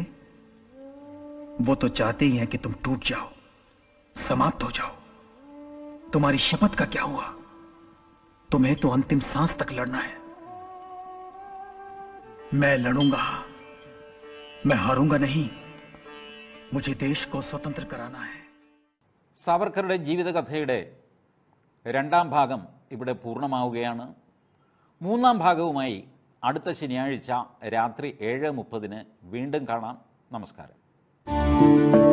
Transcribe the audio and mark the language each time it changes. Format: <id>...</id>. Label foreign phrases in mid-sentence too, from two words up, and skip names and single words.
<hi>वो तो चाहते ही हैं कि तुम टूट जाओ, समाप्त हो जाओ. तुम्हारी शपथ का क्या हुआ? तुम्हें तो अंतिम सांस तक लड़ना है. मैं लड़ूंगा, मैं हारूंगा नहीं. मुझे देश को स्वतंत्र कराना है.</hi> <ml>സാവർക്കറുടെ ജീവിതകഥയുടെ രണ്ടാം ഭാഗം ഇവിടെ പൂർണ്ണമാവുകയാണ്. മൂന്നാം ഭാഗവുമായി അടുത്ത ശനിയാഴ്ച രാത്രി 7:30 വീണ്ടും കാണാം. നമസ്കാരം.</ml>